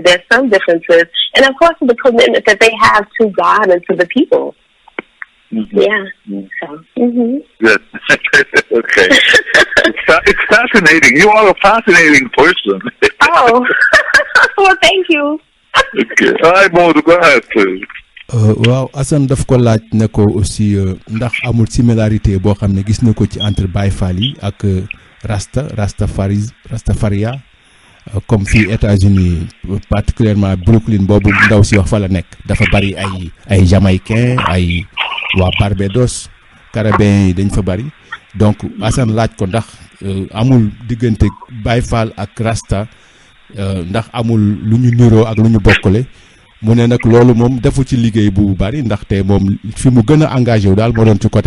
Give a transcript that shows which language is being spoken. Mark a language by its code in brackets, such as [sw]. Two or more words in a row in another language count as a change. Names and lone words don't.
[en] There's some differences. And, of course, the commitment that they have to God and to the people. Yeah. So, Good. Okay. It's fascinating. You are a fascinating person. Oh. Well, thank you. Okay. All right, Mamadou, go ahead, please. [wo] waaw Assane daf ko laaj ne ko aussi ndax amul similarité boo xam ne gis na ko ci entre Bifal yi ak Rastafaria comme fii États-Unis, particulièrement Brooklyn boobu ndaw si wax fa la nekk dafa bari ay Jamaïcain, ay waa Barbados, carabins yi dañ fa bari donc Assane laaj ko ndax amul diggante Baye Fall ak Rasta ndax amul lu ñu niroo ak lu ñu bokkale mu ne nag loolu moom defu ci liggéey bu bari ndaxte moom fi mu gën a engagé wu daal moo doon ci côté